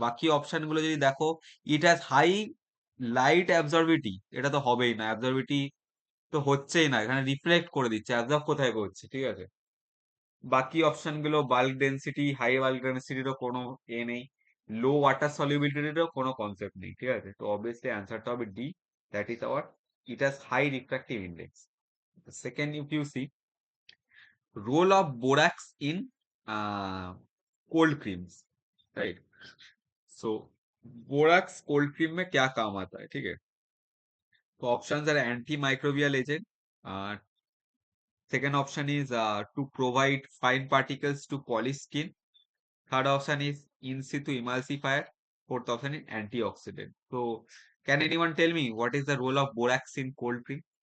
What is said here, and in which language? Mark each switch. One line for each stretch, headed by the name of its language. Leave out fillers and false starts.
Bangla: বাকি অপশন গুলো যদি দেখো,
English: it has high light absorptivity,
Bangla: এটা তো হবেই না, অ্যাবজর্বিটি তো হচ্ছেই না, এখানে রিফ্লেক্ট করে দিচ্ছে, অ্যাবজর্ব কোথায় করছে, ঠিক আছে। বাকি অপশন গুলো বাল্ক ডেন্সিটি, হাই বাল্ক ডেন্সিটিরও কোনো নেই, লো ওয়াটার সলিউবিলিটিরও কোনো কনসেপ্ট নেই, ঠিক আছে। তো অবভিয়াসলি অ্যান্সারটা হবে D,
English: That is our, it has high refractive index. Second, if you see role of borax in cold creams, right?
Hindi: So borax cold cream में क्या काम आता है, ठीक है?
English: तो options are antimicrobial agent. uh, Second option is to provide fine particles to polish skin. Third option is in situ emulsifier. fourth option is antioxidant. So can anyone tell me what is the role of borax in cold cream?